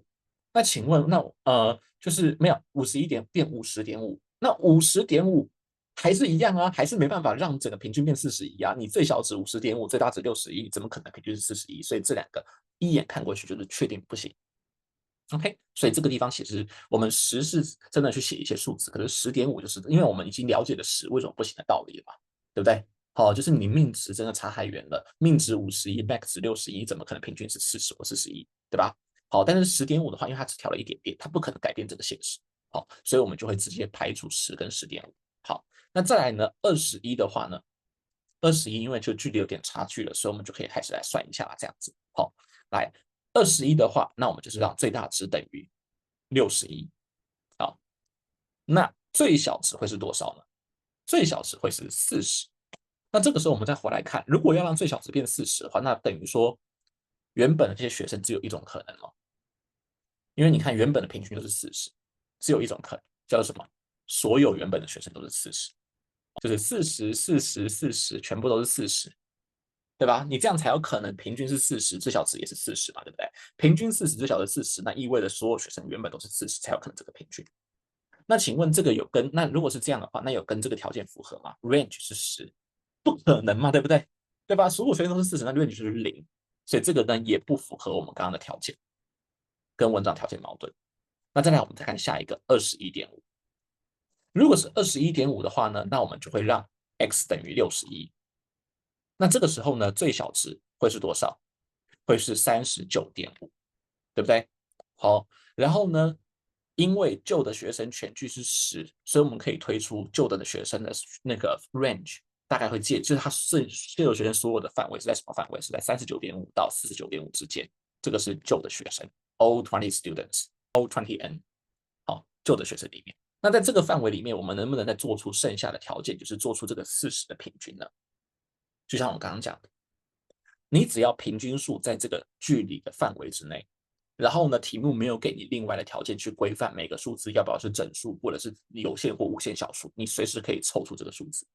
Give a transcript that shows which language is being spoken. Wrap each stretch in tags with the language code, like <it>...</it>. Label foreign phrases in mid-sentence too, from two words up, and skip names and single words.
<zh>那請問，那就是沒有51變50.5，那50.5還是一樣啊，還是沒辦法讓整個平均變41啊？你最小值50.5，最大值61，怎麼可能平均是41？所以這兩個一眼看過去就是確定不行。OK， 所以這個地方其實我們10是真的去寫一些數字，可是10.5就是因為我們已經了解了10為什麼不行的道理了嘛，對不對？好，就是你命值真的差太遠了，命值51 ，max 值61，怎麼可能平均是40或41，對吧？好，但是10.5的話，因為它只調了一點點，它不可能改變這個現實。好，所以我們就會直接排除10跟10.5。好，那再來呢，21的話呢，21因為就距離有點差距了，所以我們就可以開始來算一下這樣子。好，來21的話，那我們就是讓最大值等於61。好，那最小值會是多少呢？最小值會是40。那這個時候我們再回來看，如果要讓最小值變40的話，那等於說原本的這些學生只有一種可能哦，因為你看原本的平均就是40，只有一種可能，叫做什麼？所有原本的學生都是40，就是40全部都是40，對吧？你這樣才有可能平均是40，最小值也是40嘛，對不對？平均40，最小值40，那意味着所有學生原本都是40，才有可能這個平均。那請問這個有跟那如果是這樣的話，那有跟這個條件符合嗎？ range 是10。不可能嘛，對不对？對吧？所有學生都是40，那 range 就是0，所以這個呢也不符合我們剛剛的條件，跟文章條件矛盾。那再來，我們再看下一個21.5。如果是21.5的話呢，那我們就會讓 x 等於61。那這個時候呢，最小值會是多少？會是39.5，對不對？好，然後呢，因為舊的學生全距是10，所以我們可以推出舊的學生的那個 range。大概会就是他所有學生所有的範圍是在什麼範圍？是在39.5到49.5之間。這個是舊的學生 ，</zh> <en>all 20 students， all 20n，</en> <zh>好，舊的學生裡面。那在這個範圍裡面，我們能不能再做出剩下的條件，就是做出這個40的平均呢？就像我剛剛講的，你只要平均數在這個距離的範圍之內，然後呢，題目沒有給你另外的條件去規範每個數字要不要是整數，或者是有限或無限小數，你隨時可以湊出這個數字。</zh>